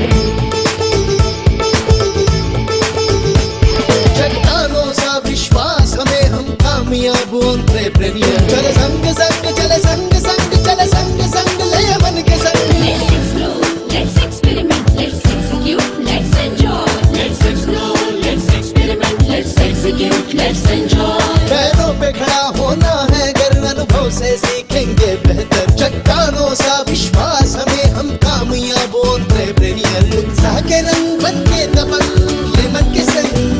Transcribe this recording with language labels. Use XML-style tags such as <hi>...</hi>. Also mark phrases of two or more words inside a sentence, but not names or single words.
<hi>चट्टानों सा विश्वास हमें हम कामयाब एंटरप्रेन्योर चले संग संग चले संग संग चले संग संग ले मन के संग</hi> <en>Let's explore, let's experiment, let's execute, let's enjoy. Let's explore, let's experiment, let's execute, let's enjoy.</en> <hi>पैरों पे खड़ा होना है अगर अनुभव से सीखेंगे बेहतर चट्टानों सा विश्वास हमें हम कामयाब एंटरप्रेन्योर उत्साह के रंग बन के तपन ले मन के संग</hi>